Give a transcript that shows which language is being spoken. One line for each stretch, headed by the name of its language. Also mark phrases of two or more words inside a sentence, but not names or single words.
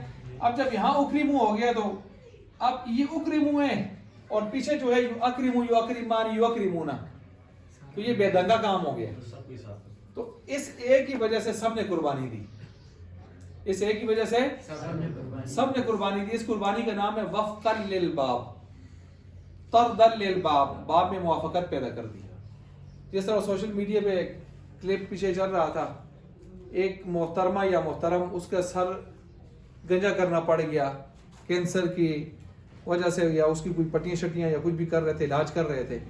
Urdu: اب جب یہاں اکرمو ہو گیا تو اب یہ اکرمو ہے اور پیچھے جو ہے
Arabic: یو اکرمو یو اکرمان یو اکرمونا,
Urdu: تو یہ بے دنگا کام ہو گیا. تو اس ایک کی وجہ سے سب نے قربانی دی, اس ایک کی وجہ سے سب نے قربانی دی. اس قربانی کا نام ہے
Arabic: وفقا للباب, طردل للباب,
Urdu: باب میں موافقت پیدا کر دی. جس طرح
English: social media
Urdu: پہ کلپ پیچھے چل رہا تھا, ایک محترمہ یا محترم اس کا سر گنجا کرنا پڑ گیا کینسر کی وجہ سے, یا اس کی کوئی پٹیاں شٹیاں یا کچھ بھی کر رہے تھے, علاج کر رہے تھے.